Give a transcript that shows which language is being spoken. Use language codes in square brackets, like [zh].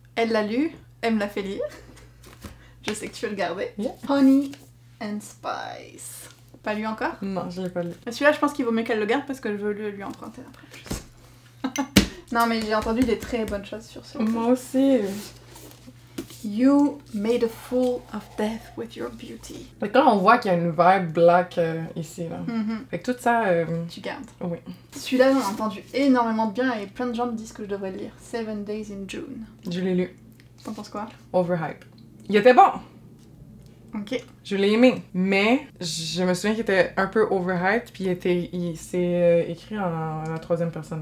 [fr] Elle l'a lu, elle me l'a fait lire. Je sais que tu veux le garder. Yeah. Honey and Spice. Pas lu encore? Non, je l'ai pas lu. Celui-là, je pense qu'il vaut mieux qu'elle le garde parce que je veux lui emprunter après. Non, mais j'ai entendu des très bonnes choses sur ce. Moi aussi. [en] You made a fool of death with your beauty. [fr] Fait que là, on voit qu'il y a une vibe black ici, là. Fait que tout ça... Tu gardes. Oui. Celui-là, j'en ai entendu énormément de bien et plein de gens me disent que je devrais le lire. 7 Days in June. Je l'ai lu. T'en penses quoi? Overhype. Il était bon! Ok. Je l'ai aimé, mais je me souviens qu'il était un peu overhyped, puis il s'est écrit en la 3e personne.